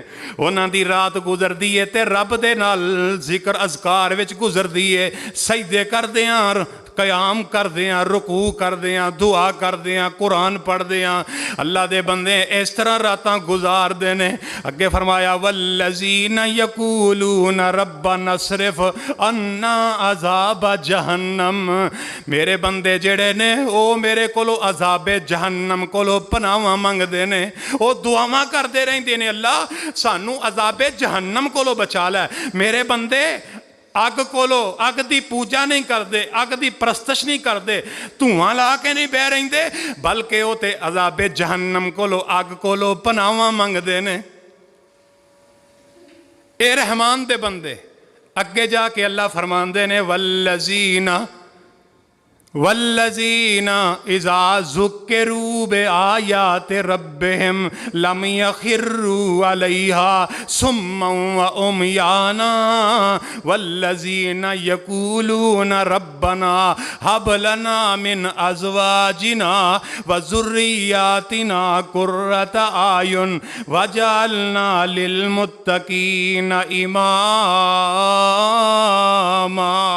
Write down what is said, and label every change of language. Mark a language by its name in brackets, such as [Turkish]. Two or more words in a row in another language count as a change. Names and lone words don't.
[Punjabi] اوہناں دی رات گزردی ہے تے رب دے نال ذکر اذکار وچ گزردی ہے، سجدے کردے ہیں، قیام کردے ہیں، رکوع کردے ہیں، دعا کردے ہیں، قرآن پڑھدے ہیں. اللہ دے بندے اس طرح راتاں گزاردے نے. اگے فرمایا [Arabic] والذين يقولون ربنا اصرف عنا عذاب جهنم. [Punjabi] میرے بندے جیہڑے نے وہ میرے کولو عذابِ جہنم کولو پناہواں منگدے نے، وہ دعاواں کردے رہندے نے اللہ سانوں عذابِ جہنم کولو بچا لے. میرے بندے اگ کولو اگ کی پوجا نہیں کرتے، اگ کی پرستش نہیں کرتے، دھواں لا کے نہیں بہہ رہندے، بلکہ وہ تے عذابِ جہنم کولو اگ کولو پناہواں منگدے نے. اے رحمان دے بندے۔ اگے جا کے اللہ فرماندے نے [Arabic] والذين إذا ذكروا بآيات ربهم لم يخروا عليها صما وعميانا والذين يقولون ربنا هب لنا من أزواجنا وذرياتنا قرة أعين واجعلنا للمتقين إماما.